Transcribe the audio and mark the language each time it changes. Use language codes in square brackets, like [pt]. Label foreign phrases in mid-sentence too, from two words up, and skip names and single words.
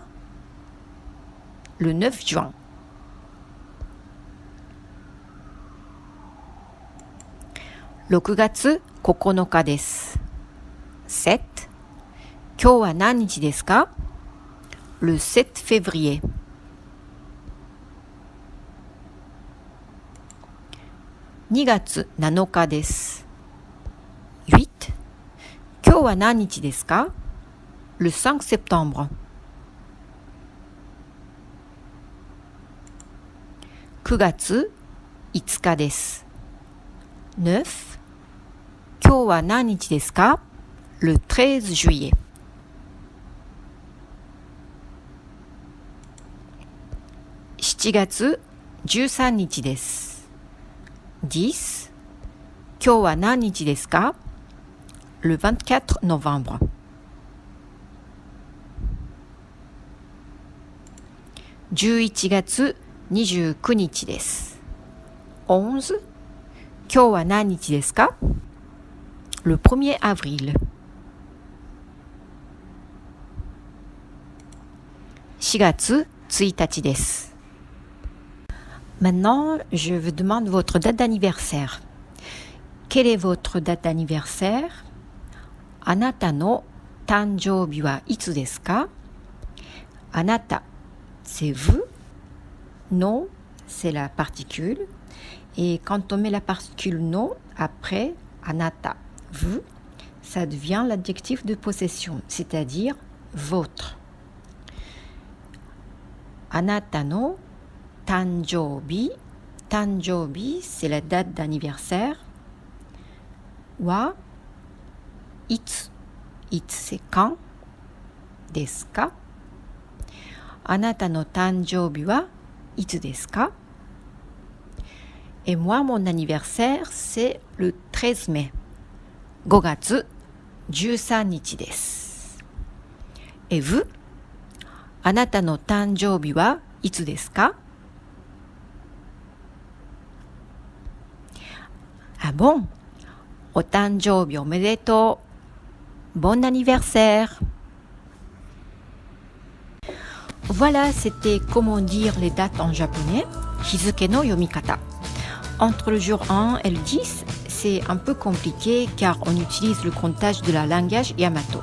[fr] Le 9 juin. [ja] 6 月9日です. 7. 今日は何日ですか? [fr] Le 7 février. 2 月7日です. [ja] 8. 今日は何日ですか? [fr] Le 5 septembre. 9 月5日です. [ja] 9. 今日は何日ですか? [fr] Le 13 juillet. 7 月13日です. [ja] 10. 今日は何日ですか? [fr] Le 24 novembre. 11 月29日です. [ja] 11. 今日は何日ですか? [fr] Le 1er avril. [ja] 4 月1日です。 [fr] Maintenant, je vous demande votre date d'anniversaire. Quelle est votre date d'anniversaire? [ja] あなたの誕生日はいつですか？ [fr] あなた、c'est vous. No, c'est la particule. Et quand on met la particule no après あなた, vous, ça devient l'adjectif de possession, c'est-à-dire votre. [ja] あなたの誕生日, 誕生日, [fr] c'est la date d'anniversaire. [ja] はいつ, いつ [fr] c'est quand, [ja] ですか? あなたの誕生日はいつですか? [fr] Et moi, mon anniversaire, c'est le 13 mai. [ja] 5 月13日です。 [fr] Et vous? [ja] あなたの誕生日はいつですか? [fr] Ah bon? [ja] お誕生日おめでとう。 [fr] Bon anniversaire! Voilà, c'était comment dire les dates en japonais. [ja] 日付の読み方. [fr] Entre le jour 1 et le 10, c'est un peu compliqué car on utilise le comptage de la langage Yamato.